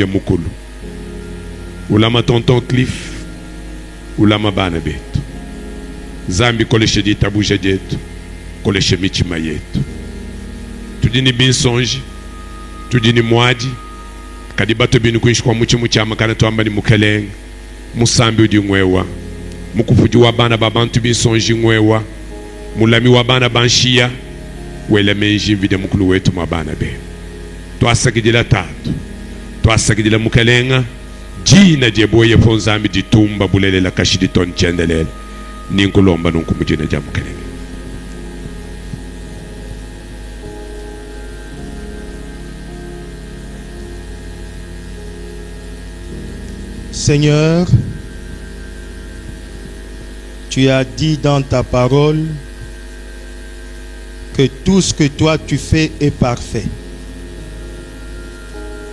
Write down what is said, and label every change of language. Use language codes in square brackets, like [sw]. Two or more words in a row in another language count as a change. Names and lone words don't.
[lua] mukulu ulama tonton Cliff ulama bana betu zambi koleshe di tabuje jetu koleshe michima yetu tudini binsonji tudini mwaji kadi bato binu kuishi kwa muchimu chama kana tuamba ni mukelenga musambi udi ngwewa mukufuji wa bana babantu binsonji ngwewa mulami wa bana banshia wele menji vide mukulu wetu mabana be twasakidila tatu twasakidila mukelenga jina jeboye fonzambi jitumba bulele la kashidi ton chendelele ninkulomba nunkumujina jamukelele. [fr] Seigneur, tu as dit dans ta parole que tout ce que toi tu fais est parfait.